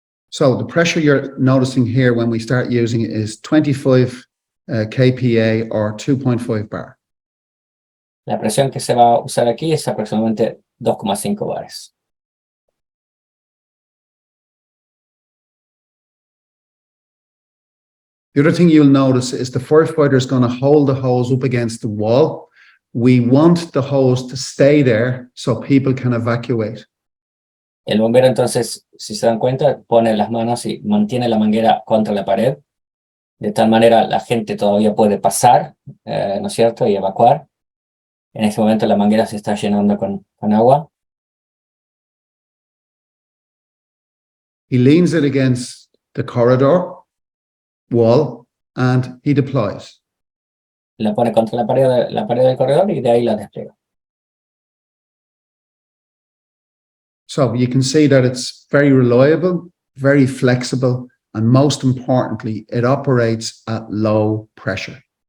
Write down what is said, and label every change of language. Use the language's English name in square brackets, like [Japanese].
[English] So the pressure you're noticing here when we start using it is 25 kPa or 2.5 bar. [Spanish] La presión que se va a usar aquí es aproximadamente 2,5 bares. [English] The other thing you'll notice is the firefighter is going to hold the hose up against the wall. We want the hose to stay there so people can evacuate. [Spanish] El bombero entonces, si se dan cuenta, pone las manos y mantiene la manguera contra la pared. De tal manera la gente todavía puede pasar, ¿no es cierto?, y evacuar. En este momento la manguera se está llenando con agua. [English] He leans it against the corridor. wall and he deploys. [Spanish] La pone contra la pared del corredor y de ahí la despliega. [English] So you can see that it's very reliable, very flexible, and most importantly, it operates at low pressure.